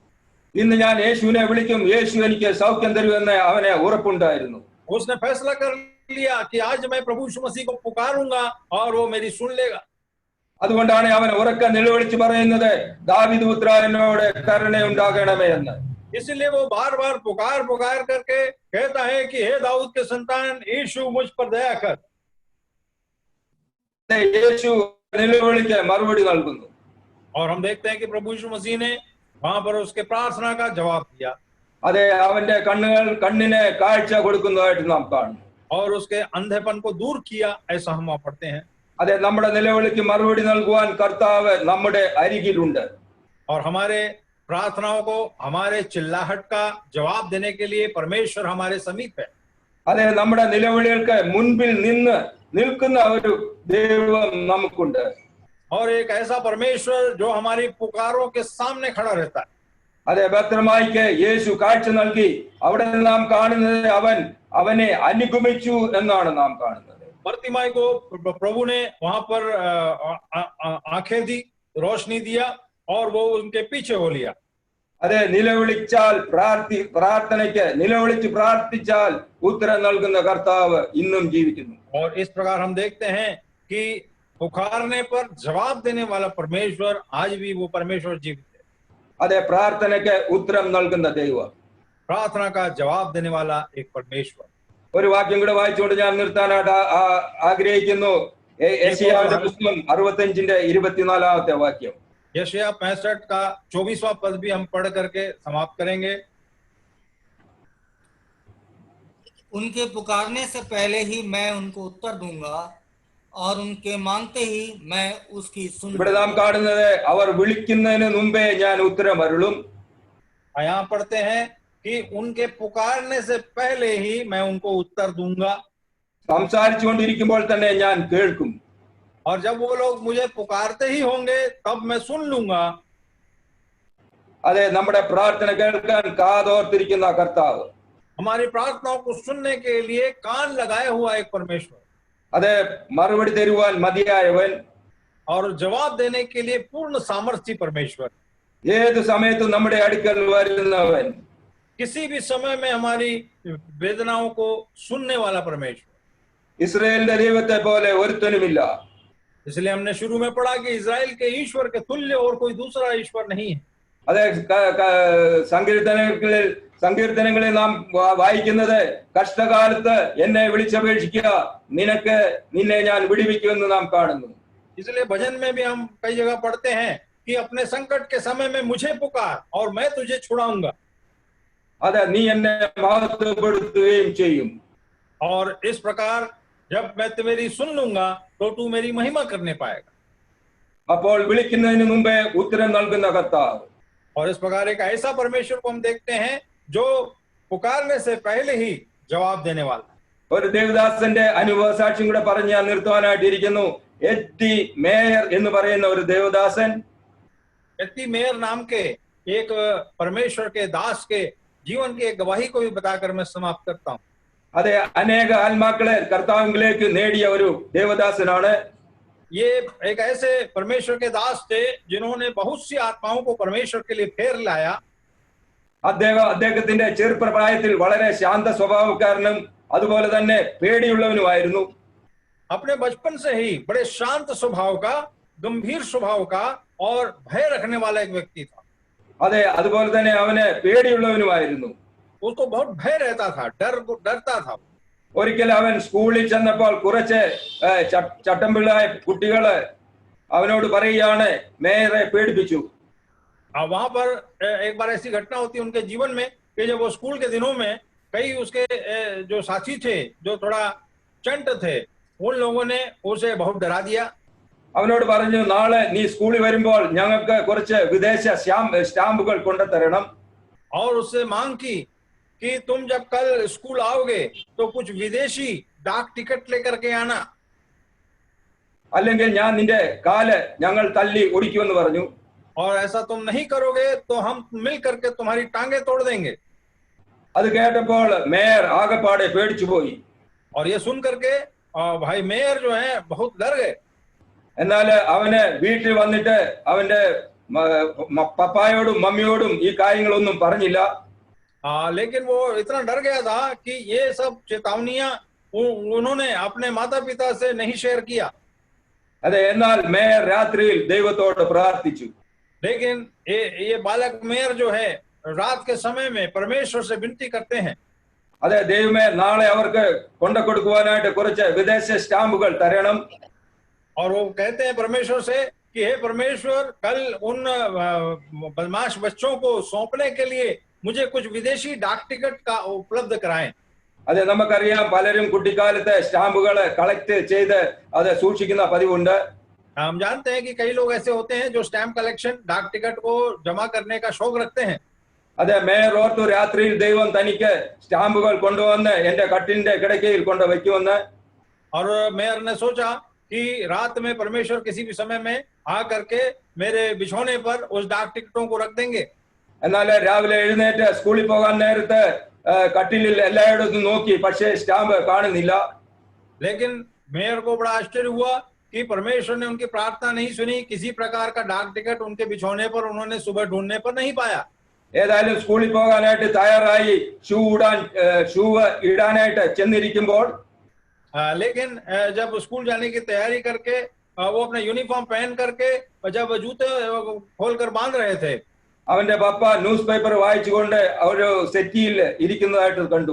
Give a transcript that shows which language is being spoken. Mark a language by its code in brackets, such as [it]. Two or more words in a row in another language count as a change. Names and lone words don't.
[ml] ഇന്ന് ഞാൻ യേശുവിനെ വിളിക്കും, യേശു എനിക്ക് സൗഖ്യം തരുമെന്ന് അവനെ ഉറപ്പുണ്ടായിരുന്നു. [hi] उसने फैसला कर लिया कि आज मैं प्रभु यीशु मसीह को पुकारूंगा और वो मेरी सुन लेगा। [ml] അതുകൊണ്ടാണ് അവൻ ഉറക്കെ നിലവിളിച്ച് പറയുന്നത്, ദാവീദ് പുത്രാ എന്നോട് കരുണയുണ്ടാകണമേ എന്ന്. [hi] इसलिए वो बार बार पुकार पुकार करके कहता है कि हे दाऊद के संतान यीशु मुझ पर दया कर। [ml] യേശു നിലവിളിക്ക് മറുപടി നൽകുന്നു. [hi] और हम देखते हैं कि प्रभु यीशु मसीह ने वहां पर उसके प्रार्थना का जवाब दिया। [ml] അതെ, അവന്റെ കണ്ണിന് കാഴ്ച കൊടുക്കുന്നതായിട്ട് നാം കാണുന്നു. [hi] और उसके अंधेपन को दूर किया, ऐसा हम वहां पढ़ते हैं। [ml] അതെ, നമ്മുടെ നിലവിളിക്ക് മറുപടി നൽകുവാൻ കർത്താവ് നമ്മുടെ അരികിലുണ്ട്. [hi] और हमारे प्रार्थनाओं को, हमारे चिल्लाहट का जवाब देने के लिए परमेश्वर हमारे समीप है। [ml] അതെ, നമ്മുടെ നിലവിളികൾക്ക് മുൻപിൽ നിൽക്കുന്ന ഒരു ദൈവം നമുക്കുണ്ട്. [hi] और एक ऐसा परमेश्वर जो हमारी पुकारों के सामने खड़ा रहता है। [ml] അതെ, ഭദ്രമായിക്ക് യേശു കാഴ്ച നൽകി. അവിടെ നാം കാണുന്നത് അവനെ അനുഗമിച്ചു എന്നാണ് നാം കാണുന്നത്. [hi] बर्तिमाई को प्रभु ने वहां पर आंखें दी, रोशनी दिया और वो उनके पीछे हो लिया। [ml] അതെ, നിലവിളിച്ചാൽ പ്രാർത്ഥനയ്ക്ക് നിലവിളിച്ച് പ്രാർത്ഥിച്ചാൽ ഉത്തരം നൽകുന്ന കർത്താവ് ഇന്നും ജീവിക്കുന്നു. [hi] और इस प्रकार हम देखते हैं कि पुकारने पर जवाब देने वाला परमेश्वर आज भी वो परमेश्वर जीवित है। [ml] അതെ, പ്രാർത്ഥനയ്ക്ക് ഉത്തരം നൽകുന്ന ദൈവം, [hi] प्रार्थना का जवाब देने वाला एक परमेश्वर। [ml] ഒരു വാക്യം കൂടെ വായിച്ചുകൊണ്ട് ഞാൻ നിർത്താനായിട്ട് ആഗ്രഹിക്കുന്നു. യെശയ്യാവിന്റെ പുസ്തകം 65:24 വാക്യം. [hi] यशायाह 65 का 24वां पद भी हम पढ़ करके समाप्त करेंगे। उनके पुकारने से पहले ही मैं उनको उत्तर दूंगा और उनके मांगते ही मैं उसकी सुन। [ml] ഇവിടെ നാം കാണുന്നത്, അവർ വിളിക്കുന്നതിന് മുമ്പേ ഞാൻ ഉത്തരം അരുളും. [hi] यहाँ पढ़ते हैं कि उनके पुकारने से पहले ही मैं उनको उत्तर दूंगा। [ml] സംസാരിച്ചുകൊണ്ടിരിക്കുമ്പോൾ തന്നെ ഞാൻ കേൾക്കും. [hi] और जब वो लोग मुझे पुकारते ही होंगे तब मैं सुन लूंगा। [ml] അതെ, നമ്മുടെ പ്രാർത്ഥന കേൾക്കാൻ കാതോർത്തിരിക്കുന്ന കർത്താവ്, [hi] हमारी प्रार्थनाओं को सुनने के लिए कान लगाया हुआ एक परमेश्वर, [ml] അതെ, മറുപടി തരുവാൻ മതിയായവൻ, [hi] और जवाब देने के लिए पूर्ण सामर्थ्य परमेश्वर, [ml] ഏത് സമയത്തും നമ്മുടെ അടുക്കൽ വരുന്നവൻ, [hi] किसी भी समय में हमारी वेदनाओं को सुनने वाला परमेश्वर। [ml] ഇസ്രായേലിന്റെ ദൈവത്തെ പോലെ ഒരുത്തനുമില്ല. [hi] इसलिए हमने शुरू में पढ़ा कि इजराइल के ईश्वर के तुल्य और कोई दूसरा ईश्वर नहीं है। [ml] അതെ, സങ്കീർത്തനങ്ങളിൽ നാം വായിക്കുന്നത്, കഷ്ടകാലത്ത് എന്നെ വിളിച്ചപേക്ഷിക്കുക, നിന്നെ ഞാൻ വിടുവിക്കുമെന്ന് നാം കാണുന്നു. [hi] इसलिए भजन में भी हम कई जगह पढ़ते हैं कि अपने संकट के समय में मुझे पुकार और मैं तुझे छुड़ाऊंगा। [ml] അതെ, നീ എന്നെ മഹത്വപ്പെടുത്തുകയും ചെയ്യും. [hi] और इस प्रकार जब मैं तेरी सुन लूंगा तो तू मेरी महिमा करने पाएगा। [ml] അപ്പോൾ വിളിക്കുന്നതിന് മുമ്പേ ഉത്തരം നൽകുന്ന കർത്താവ്. [hi] और इस प्रकार एक ऐसा परमेश्वर को हम देखते हैं जो पुकारने से पहले ही जवाब देने वाला। [ml] ഒരു ദേവദാസന്റെ അനുഭവ സാക്ഷ്യം കൂടെ പറഞ്ഞ് ഞാൻ നിർത്തുവാനായിട്ടിരിക്കുന്നു. എത്തി മേയർ എന്ന് പറയുന്ന ഒരു ദേവദാസൻ, [hi] एत्ती मेयर नाम के एक परमेश्वर के दास के जीवन की एक गवाही को भी बताकर मैं समाप्त करता हूँ। [ml] അതെ, അനേക ആത്മാക്കളെ കർത്താവിലേക്ക് നേടിയ ഒരു ദേവദാസനാണ്. [hi] ये एक ऐसे परमेश्वर के दास थे जिन्होंने बहुत सी आत्माओं को परमेश्वर के लिए फेर लाया। [ml] അദ്ദേഹത്തിന്റെ ചെറുപ്രായത്തിൽ വളരെ ശാന്ത സ്വഭാവക്കാരനും അതുപോലെ തന്നെ പേടിയുള്ളവനുമായിരുന്നു. [hi] अपने बचपन से ही बड़े शांत स्वभाव का, गंभीर स्वभाव का और भय रखने वाला एक व्यक्ति था। [ml] അതെ, അതുപോലെ തന്നെ അവന് പേടിയുള്ളവനുമായിരുന്നു. [hi] उसको बहुत भय रहता था, डरता था। [ml] ഒരിക്കൽ അവൻ സ്കൂളിൽ ചെന്നപ്പോൾ കുറച്ച് ചട്ടമ്പിള്ളായ കുട്ടികള് അവനോട് പറയുകയാണ് മേയറെ പേടിപ്പിച്ചു. [hi] वहां पर एक बार ऐसी घटना होती है उनके जीवन में कि जब वो स्कूल के दिनों में कई उसके जो साथी थे जो थोड़ा चंट थे उन लोगों ने उसे बहुत डरा दिया. [ml] അവനോട് പറഞ്ഞു, നാളെ നീ സ്കൂളിൽ വരുമ്പോൾ ഞങ്ങൾക്ക് കുറച്ച് വിദേശ സ്റ്റാമ്പുകൾ കൊണ്ടുതരണം. [hi] और उससे मांग की कि तुम जब कल स्कूल आओगे तो कुछ विदेशी डाक टिकट लेकर के आना. [ml] അല്ലെങ്കിൽ ഞാൻ നിന്റെ കാല് ഞങ്ങൾ തല്ലി ഒടിക്കുമെന്ന് പറഞ്ഞു. [hi] और ऐसा तुम नहीं करोगे तो हम मिल करके तुम्हारी टांगे तोड़ देंगे. [ml] അത് കേട്ടപ്പോൾ മേയർ ആകെപ്പാടെ പേടിച്ചു പോയി. [hi] और ये सुन करके भाई मेयर जो है बहुत डर गए. [ml] എന്നാൽ അവന് വീട്ടിൽ വന്നിട്ട് അവന്റെ പപ്പായോടും മമ്മിയോടും ഈ കാര്യങ്ങളൊന്നും പറഞ്ഞില്ല. [hi] लेकिन वो इतना डर गया था कि ये सब चेतावनियां उन्होंने अपने माता पिता से नहीं शेयर किया. [ml] അതെ, എന്നാൽ മേയർ രാത്രിയിൽ ദൈവത്തോട് പ്രാർത്ഥിച്ചു. [hi] लेकिन ये बालक मेयर जो है रात के समय में परमेश्वर से विनती करते हैं. [ml] അതെ, ദൈവമേ നാളെ അവർക്ക് കൊണ്ടു കൊടുക്കുവാനായിട്ട് കുറച്ച് വിദേശ സ്റ്റാമ്പുകൾ തരണം. [hi] और वो कहते हैं परमेश्वर से कि हे परमेश्वर कल उन बदमाश बच्चों को सौंपने के लिए मुझे कुछ विदेशी डाक टिकट का उपलब्ध कराएं. [ml] അതെ, നമുക്കറിയാം പലരും കുട്ടിക്കാലത്തെ സ്റ്റാമ്പുകൾ കളക്ട് ചെയ്ത് അത് സൂക്ഷിക്കുന്ന പതിവുണ്ട്. [hi] हम जानते हैं कि कई लोग ऐसे होते हैं जो [en] stamp collection [hi] डाक टिकट को जमा करने का शौक रखते हैं. [ml] അതെ, മേയർ ഓർത്തു രാത്രിയിൽ ദൈവം തനിക്ക് സ്റ്റാമ്പുകൾ കൊണ്ടുവന്ന് എന്റെ കട്ടിലിന്റെ കിടക്കയിൽ കൊണ്ട് വയ്ക്കുമെന്ന്. [hi] और मेयर ने सोचा कि रात में परमेश्वर किसी भी समय में आ करके मेरे बिछौने पर उस डाक टिकटों को रख देंगे. [ml] എന്നാൽ രാവിലെ എഴുന്നേറ്റ് സ്കൂളിൽ പോകാൻ നേരത്ത് കട്ടിലിൽ എല്ലായിടത്തും നോക്കി, പക്ഷേ സ്റ്റാമ്പ് കാണുന്നില്ല. [hi] लेकिन मेयर को बड़ा आश्चर्य हुआ कि परमेश्वर ने उनकी प्रार्थना नहीं सुनी. किसी प्रकार का डाक टिकट उनके बिछौने पर उन्होंने सुबह ढूंढने पर नहीं पाया. [ml] ഏതായാലും സ്കൂളിൽ പോകാനായിട്ട് തയ്യാറായി ഷൂ ഇടാനായിട്ട് ചെന്നിരിക്കുമ്പോൾ [hi] लेकिन जब स्कूल जाने की तैयारी करके वो अपने यूनिफॉर्म पहन करके जब जूते खोलकर बांध रहे थे [ml] അവന്റെ പപ്പ [en] news paper [ml] വായിച്ചുകൊണ്ട് ഒരു സെറ്റിയിൽ ഇരിക്കുന്നതായിട്ട് കണ്ടു.